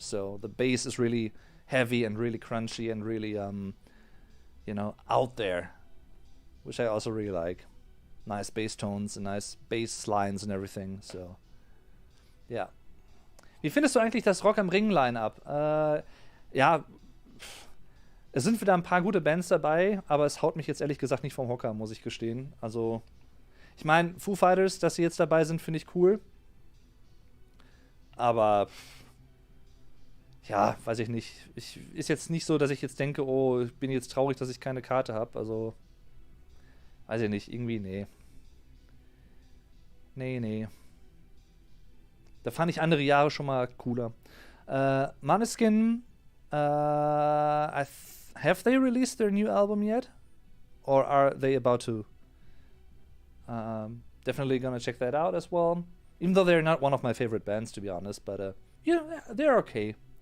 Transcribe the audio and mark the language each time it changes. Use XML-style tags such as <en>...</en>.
<en>So the bass is really heavy and really crunchy and really, you know, out there, which I also really like. Nice bass tones and nice bass lines and everything. So, yeah.</en> <de>Wie findest du eigentlich das Rock am Ring Line-Up? Ja, es sind wieder ein paar gute Bands dabei, aber es haut mich jetzt ehrlich gesagt nicht vom Hocker, muss ich gestehen. Also, ich meine, Foo Fighters, dass sie jetzt dabei sind, finde ich cool. Aber, ja, weiß ich nicht. Ist jetzt nicht so, dass ich jetzt denke, oh, ich bin jetzt traurig, dass ich keine Karte habe. Also, weiß ich nicht, irgendwie, nee. Nee. Da fand ich andere Jahre schon mal cooler.</de> <en>Måneskin, have they released their new album yet? Or are they about to? Definitely gonna check that out as well. Even though they're not one of my favorite bands, to be honest, but yeah, they're okay.</en>